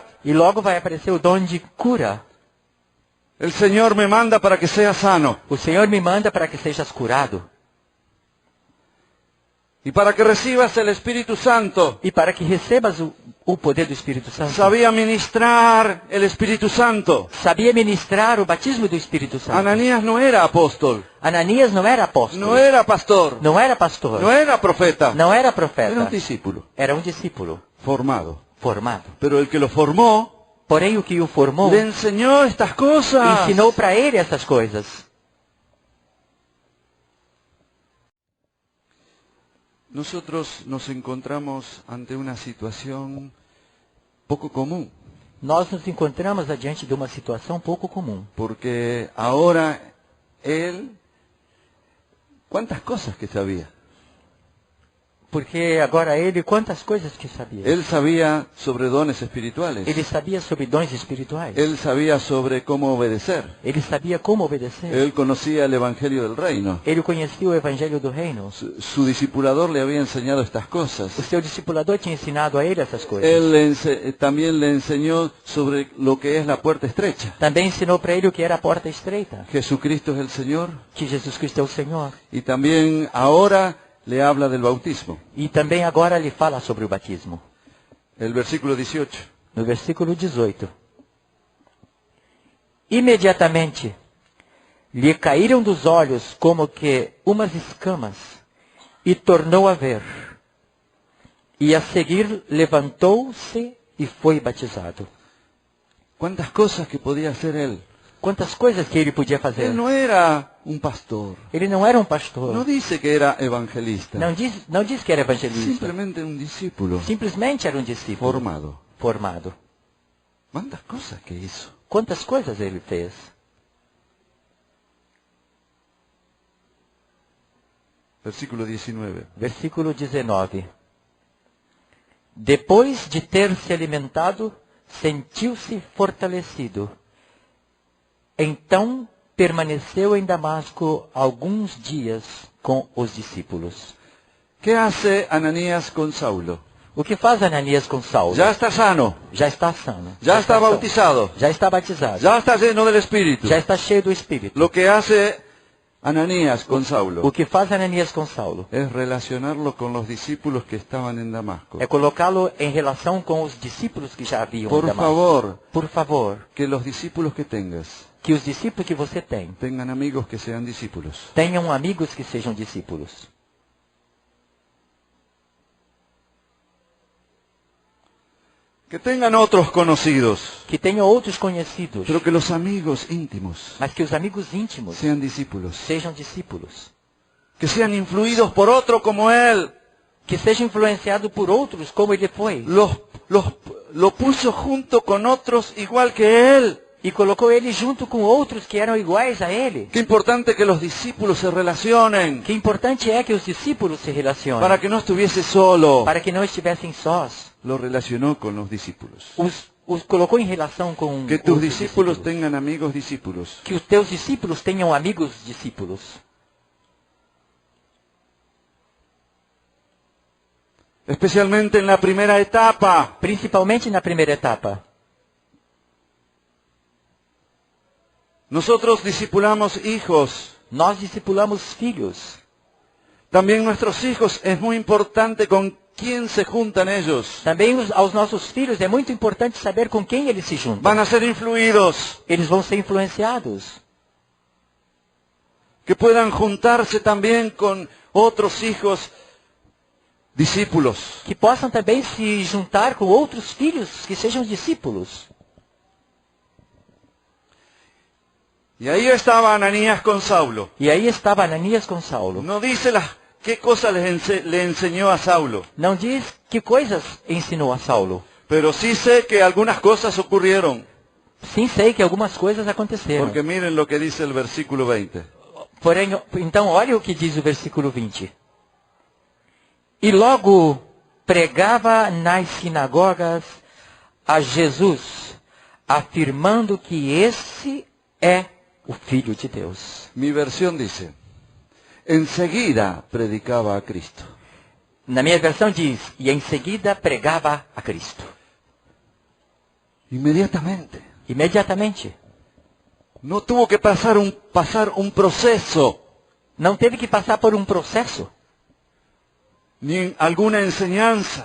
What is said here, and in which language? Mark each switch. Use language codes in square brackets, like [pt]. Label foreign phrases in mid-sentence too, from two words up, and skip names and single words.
[pt] E logo vai aparecer o dom de cura. [es] El Señor me manda para que sea sano [pt] O Senhor me manda para que sejas curado. [es] y para que recibas el Espíritu Santo. [pt] E para que recebas o poder do Espírito Santo. [es] Sabía ministrar el Espíritu Santo. [pt] Sabia ministrar o batismo do Espírito Santo. [es] Ananías no era apóstol, [pt] Ananias não era apóstolo. [es] no era pastor, [pt] Não era pastor. [es] no era profeta, [pt] Não era [es] era un [pt] profeta. [es] discípulo [pt] Era um discípulo [es] formado. [pt] formado. [es] Pero el que lo formó [pt] Porém, o que o formou [es] le enseñó estas cosas. [pt] ensinou para ele essas coisas. [es] Nosotros nos encontramos ante una situación poco común, [pt] Nós nos encontramos adiante de uma situação pouco comum. [es] porque ahora él, ¿cuántas cosas que sabía? [pt] Porque agora ele, quantas coisas que sabia. [es] Él sabía sobre dones espirituales, [pt] Ele sabia sobre dons espirituais. [es] él sabía sobre cómo obedecer, [pt] Ele sabia como obedecer. [es] él conocía el Evangelio del Reino. [pt] Ele conhecia o evangelho do reino. [es] Su discipulador le había enseñado estas cosas. [pt] O seu discipulador tinha ensinado a ele essas coisas. [es] Él también le enseñó sobre lo que es la puerta estrecha. [pt] Também ensinou para ele o que era a porta estreita. [es] Jesucristo es el Señor [pt] Que Jesus Cristo é o Senhor. [es] y también ahora le habla del bautismo. [pt] E também agora lhe fala sobre o batismo. [es] El versículo 18. [pt] No versículo 18. Imediatamente lhe caíram dos olhos como que umas escamas, e tornou a ver. E a seguir levantou-se e foi batizado. [es] ¿Cuántas cosas que podía hacer él? [pt] Quantas coisas que ele podia fazer. [es] Él no era un pastor. [pt] Ele não era um pastor. [es] No dice que era evangelista. [pt] Não diz que era evangelista. [es] Simplemente un discípulo [pt] Simplesmente era um discípulo [es] formado. [pt] formado. [es] ¿Cuántas cosas que hizo? [pt] Quantas coisas ele fez. [es] Versículo 19. [pt] Versículo 19. Depois de ter se alimentado, sentiu-se fortalecido. Então permaneceu em Damasco alguns dias com os discípulos. [es] ¿Qué hace Ananías con Saulo? [pt] O que faz Ananias com Saulo? [es] Ya está sano, [pt] Já está sano. [es] ya está sano. bautizado, [pt] Já está batizado. [es] ya está lleno del Espíritu. [pt] Já está cheio do Espírito. [es] Lo que hace Ananías con Saulo [pt] O que faz Ananias com Saulo [es] es relacionarlo con los discípulos que estaban en Damasco. [pt] é colocá-lo em relação com os discípulos que já haviam em [es] Por [pt] Damasco. [es] favor, [pt] Por favor, [es] que los discípulos que tengas [pt] que os discípulos que você tem [es] tengan amigos que sean discípulos. [pt] tenham amigos que sejam discípulos. [es] Que tengan otros conocidos, [pt] Que tenham outros conhecidos, [es] pero que los amigos íntimos [pt] mas que os amigos íntimos [es] sean discípulos. [pt] sejam discípulos. [es] Que sean influidos por otro como él [pt] que seja influenciado por outros como ele foi. [es] Lo puso junto con otros igual que él. [pt] E colocou ele junto com outros que eram iguais a ele. [es] Qué importante que los discípulos se relacionen [pt] Que importante é que os discípulos se relacionem. [es] para que no estuviese solo. [pt] Para que não estivessem sós. [es] Lo relacionó con los discípulos. [pt] Os colocou em relação com [es] Que tus [pt] outros [es] discípulos tengan amigos discípulos. [pt] Que os teus discípulos tenham amigos discípulos. [es] Especialmente en la primera etapa. [pt] Principalmente na primeira etapa. [es] Nosotros discipulamos hijos. [pt] Nós discipulamos filhos. [es] También nuestros hijos es muy importante con quién se juntan ellos. [pt] Também aos nossos filhos é muito importante saber com quem eles se juntam. [es] Van a ser influidos. [pt] Eles vão ser influenciados. [es] Que puedan juntarse también con otros hijos discípulos. [pt] Que possam também se juntar com outros filhos que sejam discípulos. [es] Y ahí estaba Ananías con Saulo. [pt] E aí estava Ananias com Saulo. [es] No dice qué cosa le enseñó a Saulo, [pt] Não diz que coisas ensinou a Saulo. [es] pero sí sé que algunas cosas ocurrieron. [pt] Sim, sei que algumas coisas aconteceram. [es] Porque miren lo que dice el versículo 20. [pt] Porém, então, olha o que diz o versículo 20. E logo pregava nas sinagogas a Jesus, afirmando que esse é o Filho de Deus. [es] Mi versión dice, enseguida predicaba a Cristo. [pt] Na minha versão diz, e em seguida pregava a Cristo. [es] Inmediatamente. [pt] Imediatamente. [es] No tuvo que pasar un proceso, [pt] Não teve que passar por um processo, [es] ni alguna enseñanza.